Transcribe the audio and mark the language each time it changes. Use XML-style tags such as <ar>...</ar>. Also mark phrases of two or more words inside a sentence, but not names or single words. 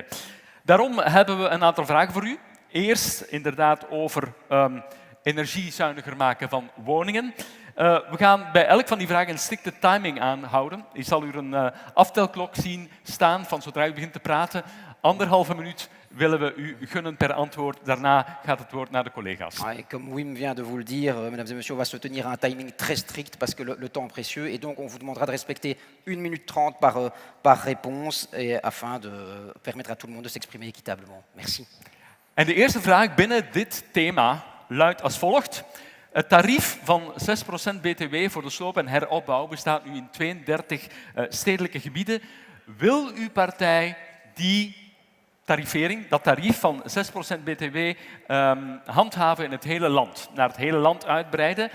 <nl>Daarom hebben we een aantal vragen voor u. Eerst inderdaad over energiezuiniger maken van woningen. We gaan bij elk van die vragen een strikte timing aanhouden. Ik zal u een aftelklok zien staan van zodra u begint te praten. 1,5 minuut willen we u gunnen per antwoord. Daarna gaat het woord naar de collega's.</nl> <fr>Et comme Wim vient de vous le dire, mesdames et messieurs, on va se tenir à un timing très strict parce que le temps est précieux et donc on vous demandera de respecter 1 minute 30 par réponse et afin de permettre à tout le monde de s'exprimer équitablement. Merci.</fr> <nl>En de eerste vraag binnen dit thema luidt als volgt. Het tarief van 6% btw voor de sloop en heropbouw bestaat nu in 32 stedelijke gebieden. Wil uw partij die tarifering, dat tarief van 6% btw, handhaven in het hele land, naar het hele land uitbreiden?</nl>